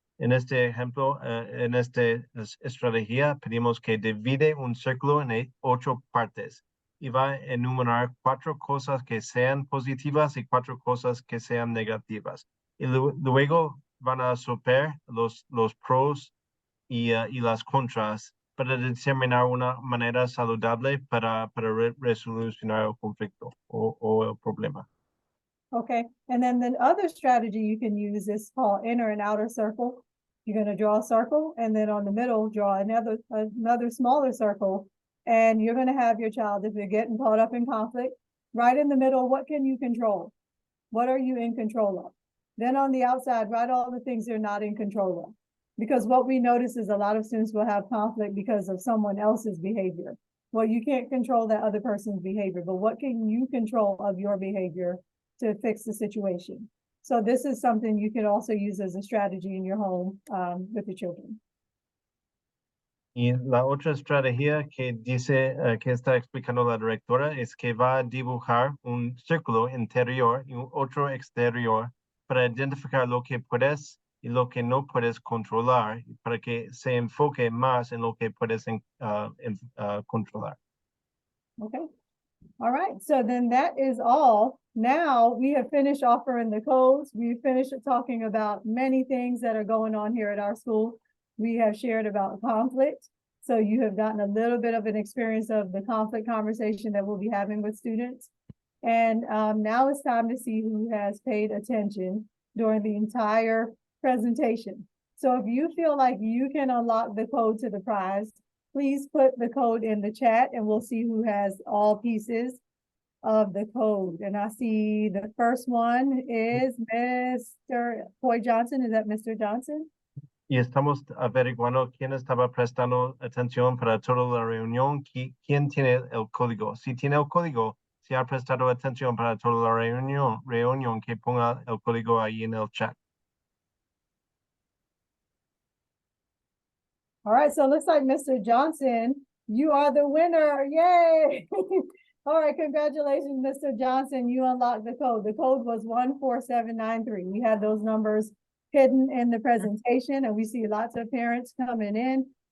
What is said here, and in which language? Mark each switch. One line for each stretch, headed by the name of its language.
Spanish: En este ejemplo, en esta estrategia pedimos que divide un círculo en 8 partes y va a enumerar 4 cosas que sean positivas y 4 cosas que sean negativas. Y luego van a soplar los pros y las contras para determinar una manera saludable para resolucionar el conflicto o el problema.
English: Okay, and then the other strategy you can use is called inner and outer circle. You're going to draw a circle, and then on the middle, draw another smaller circle, and you're going to have your child, if you're getting caught up in conflict, right in the middle, what can you control? What are you in control of? Then on the outside, write all the things they're not in control of. Because what we notice is a lot of students will have conflict because of someone else's behavior. Well, you can't control that other person's behavior, but what can you control of your behavior to fix the situation? So this is something you can also use as a strategy in your home with the children.
Spanish: Y la otra estrategia que dice, que está explicando la directora es que va a dibujar un círculo interior y un otro exterior para identificar lo que puedes y lo que no puedes controlar, para que se enfoque más en lo que puedes controlar.
English: Okay. All right. So then that is all. Now we have finished offering the codes. We've finished talking about many things that are going on here at our school. We have shared about conflict. So you have gotten a little bit of an experience of the conflict conversation that we'll be having with students. And now it's time to see who has paid attention during the entire presentation. So if you feel like you can unlock the code to the prize, please put the code in the chat and we'll see who has all pieces of the code. And I see the first one is Mr. Coy Johnson. Is that Mr. Johnson?
Spanish: Y estamos averiguando quién estaba prestando atención para toda la reunión, quién tiene el código. Si tiene el código, si ha prestado atención para toda la reunión, que ponga el código ahí en el chat.
English: All right, so it looks like Mr. Johnson, you are the winner. Yay! All right, congratulations, Mr. Johnson. You unlocked the code. The code was 14793. We had those numbers hidden in the presentation, and we see lots of parents coming in.